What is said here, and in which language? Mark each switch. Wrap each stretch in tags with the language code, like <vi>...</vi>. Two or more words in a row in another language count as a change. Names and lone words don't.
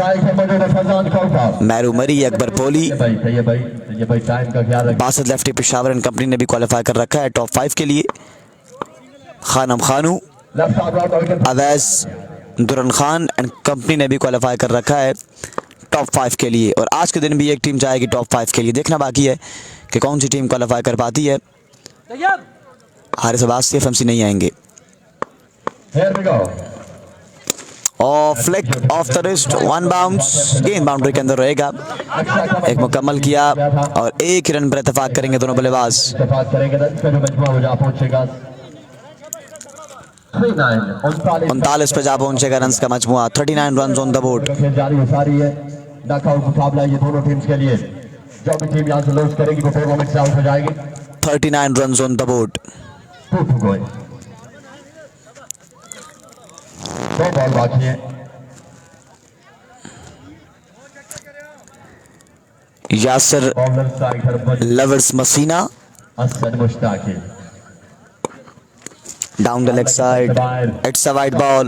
<ur>میرو مری، اکبر پولی، باسط لیفٹی پشاور</ur> <en>and company</en> <ur>نے بھی کوالیفائی کر رکھا ہے ٹاپ 5 کے لیے. خانم خانو، اویس، دران خان</ur> <en>and company</en> <ur>نے بھی کوالیفائی کر رکھا ہے ٹاپ 5 کے لیے، اور آج کے دن بھی ایک ٹیم جائے گی ٹاپ 5 کے لیے. دیکھنا باقی ہے کہ کون سی ٹیم کوالیفائی کر پاتی ہے۔ حارث عباسی ایف ایم سی نہیں آئیں گے.</ur> <en>Here we go.</en> <ur>اور</ur> <en>flick of the wrist, one bounce,</en> <ur>گیند باؤنڈری کے اندر رہے گا. ایک مکمل کیا اور ایک ہی رن پر اتفاق کریں گے دونوں بلے باز. اتفاق کریں گے رن پے جو مجموعہ ہو جا پہنچے گا 39 پے جا پہنچے گا رن کا مجموعہ.</ur> <en>39 run on the board.</en> <ur>کھیل جاری ہو ساری ہے. ناک آؤٹ مقابلہ یہ دونوں ٹیمز کے لیے۔ جو بھی ٹیم یہاں سے لاس کرے گی وہ ٹورنامنٹ سے آؤٹ ہو جائے گی.</ur> <en>39 run on the board. 2 to go.</en> <ur>2 بال باقی ہے. यासिर</ur> <en>bowler striker लवर्स मसीना हसन मुश्ताकी Down the leg side, it's a wide ball.</en>